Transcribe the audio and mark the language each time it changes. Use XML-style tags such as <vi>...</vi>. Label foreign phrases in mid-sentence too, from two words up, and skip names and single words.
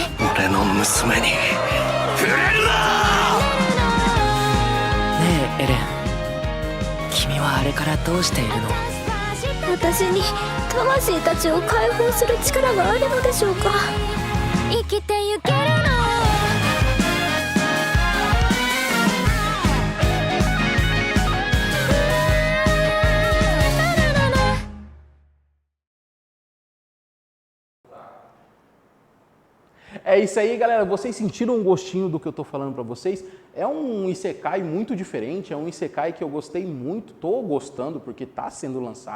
<ja>俺の娘に触れるな。ねえエレン、君はあれからどうしているの？私に魂たちを解放する力があるのでしょうか。生きてゆけるの。</ja> <pt>É isso aí, galera. Vocês sentiram um gostinho do que eu tô falando pra vocês? É um Isekai muito diferente, é um Isekai que eu gostei muito, tô gostando porque tá sendo lançado.</pt>